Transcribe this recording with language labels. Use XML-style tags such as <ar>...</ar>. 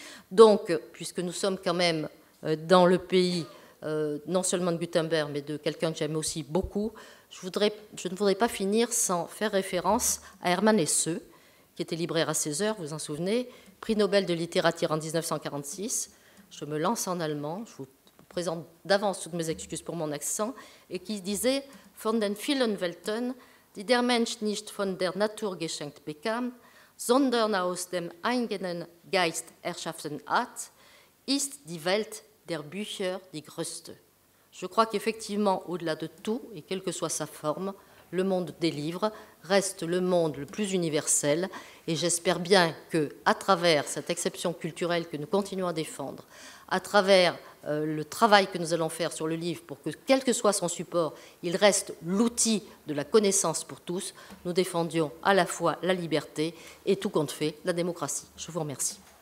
<fr>Donc, puisque nous sommes quand même dans le pays, non seulement de Gutenberg, mais de quelqu'un que j'aime aussi beaucoup, je ne voudrais pas finir sans faire référence à Hermann Hesse, qui était libraire à 16 heures, vous vous en souvenez, prix Nobel de littérature en 1946. Je me lance en allemand, je vous présente d'avance toutes mes excuses pour mon accent, et qui disait</fr> <de>« Von den vielen Welten, die der Mensch nicht von der Natur geschenkt bekam, sondern aus dem eigenen Geist erschaffen hat, ist die Welt der Bücher die größte ».</de> <fr>Je crois qu'effectivement, au-delà de tout, et quelle que soit sa forme, le monde des livres reste le monde le plus universel, et j'espère bien qu'à travers cette exception culturelle que nous continuons à défendre, à travers le travail que nous allons faire sur le livre pour que, quel que soit son support, il reste l'outil de la connaissance pour tous, nous défendions à la fois la liberté et tout compte fait, la démocratie. Je vous remercie.</fr>